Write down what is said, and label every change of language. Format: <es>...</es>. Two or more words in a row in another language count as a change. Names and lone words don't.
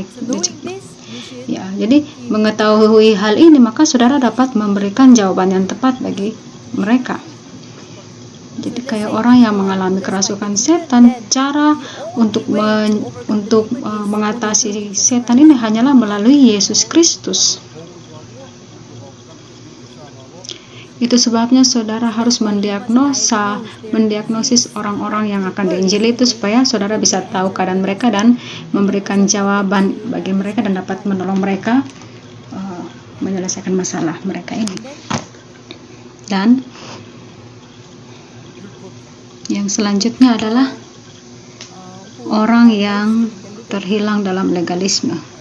<id>Ya, jadi mengetahui hal ini maka saudara dapat memberikan jawaban yang tepat bagi mereka. Jadi kayak orang yang mengalami kerasukan setan, cara untuk mengatasi setan ini hanyalah melalui Yesus Kristus.</id> <ko>보고하고 공격하고 그다음에 이렇게 싸움하고</ko> <id>Itu sebabnya saudara harus mendiagnosis orang-orang yang akan diinjili itu supaya saudara bisa tahu keadaan mereka dan memberikan jawaban bagi mereka dan dapat menolong mereka menyelesaikan masalah mereka ini. Dan yang selanjutnya adalah orang yang terhilang dalam legalisme.</id>